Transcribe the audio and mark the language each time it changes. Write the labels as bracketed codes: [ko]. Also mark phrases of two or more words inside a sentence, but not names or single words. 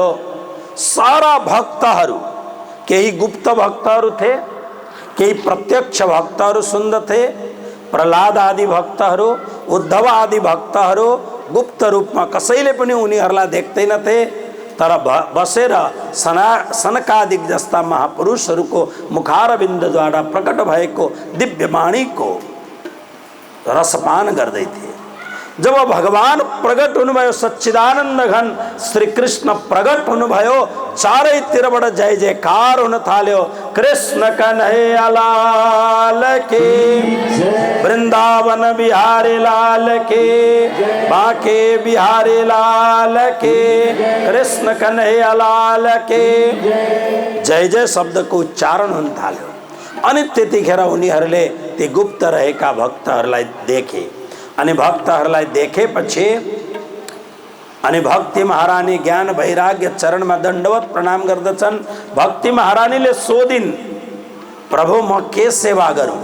[ne] सारा भक्तहरू, केही गुप्त भक्तहरू थे, केही प्रत्यक्ष भक्तहरू सुन्दथे, प्रहलाद आदि भक्तहरू, उद्धव आदि भक्तहरू गुप्त रूपमा कसैले पनि उनीहरूलाई देख्दैनथे। तर बसेर सनकादिक जस्ता महापुरुषहरूको मुखारविन्दद्वारा प्रकट भएको दिव्य वाणीको रसपान गर्दै थिए। जब भगवान प्रकट हुनुभयो, सच्चिदानंद घन श्री कृष्ण प्रकट हुनुभयो, चारैतिरबाट जय जयकार हुन थाल्यो। [hi] कृष्ण कन्हैया लाल के, वृंदावन बिहारी लाल के, बांके बिहारी लाल के, कृष्ण कन्हैया लाल के [ne] जय जय शब्दको उच्चारण हुन थाल्यो। अनि त्यतिखेर उनीहरूले ती गुप्त रहेका भक्तहरूलाई देखे। अनि भक्तहरूलाई देखेपछि अनि भक्ति महारानी ज्ञान वैराग्य चरणमा दण्डवत प्रणाम गर्दछन्। भक्ति महारानीले सोधिन्, प्रभु म के सेवा गरौँ?